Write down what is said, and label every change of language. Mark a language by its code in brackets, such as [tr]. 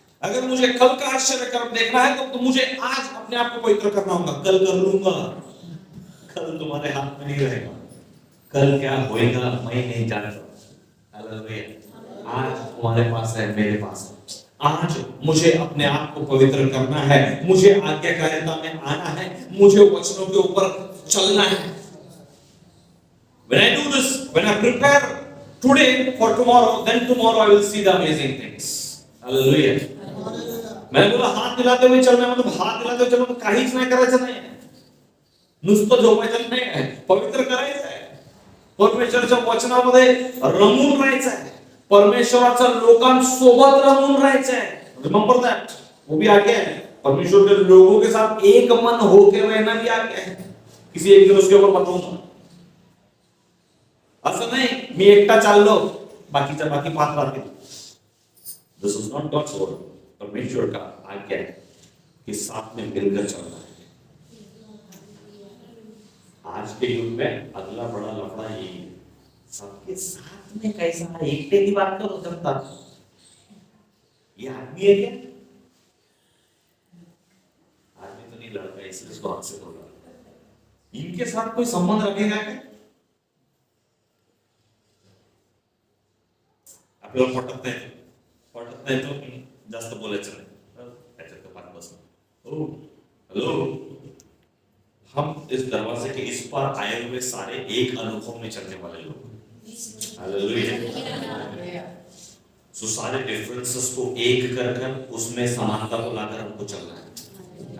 [hi] अगर मुझे कल का आश्चर्य कर्म देखना है तो मुझे आज अपने आप को पवित्र करना होगा। कल कर लूंगा, कल तुम्हारे हाथ में नहीं रहेगा। कल क्या होएगा मैं नहीं जानता। हालेलुया। आज तुम्हारे पास है, मेरे पास है। आज मुझे अपने आप को पवित्र करना है, मुझे आज्ञाकारिता में आना है, मुझे वचनों के ऊपर चलना है। [en] When I do this, when I prepare today for tomorrow, then tomorrow I will see the amazing things. Hallelujah. [hi] मैंने बोला हात दिलाते हुए चलना, [mr] मतलब हात दिलाते हुए चलना, तो काहीच नाही करायचं नाही, नुसतं झोपायचं नाही आहे, पवित्र करायचं आहे, परमेश्वराच्या वचनामध्ये रमून राहायचं आहे, परमेश्वराच्या लोकांसोबत रमून राहायचं आहे। [en] remember that, [hi] वो भी आज्ञा है। परमेश्वर के लोगों के साथ एक मन होकर रहना भी आज्ञा है। किसी एक दिन उसके ऊपर बताऊंगा। [mr] असं नाही मी एकटा चाललो बाकीच्या बाकी पाच राहतील। [en] This is not God's word. [hi] परमेश्वर का आज्ञा है कि साथ में मिलकर चलना है। आज के युग में अगला बड़ा लफड़ा यही है, सबके साथ में कैसा एकटे की बात करो जनता, ये आदमी है क्या? आदमी तो नहीं लड़का, इसलिए इसको आपसे बोला, इनके साथ कोई संबंध रखेगा क्या? [mr] आपल्याला पटत नाही तो जास्त बोलायचं नाही, त्याच्यात बात बस। [hi] ओ हेलो, हम इस दरवाजे के इस पार आए हुए सारे एक अनुभव में चलने वाले लोग। हालेलुया। सो सारे डिफरेंसेस को एक कर उसमें समानता को लाकर हमको चलना है।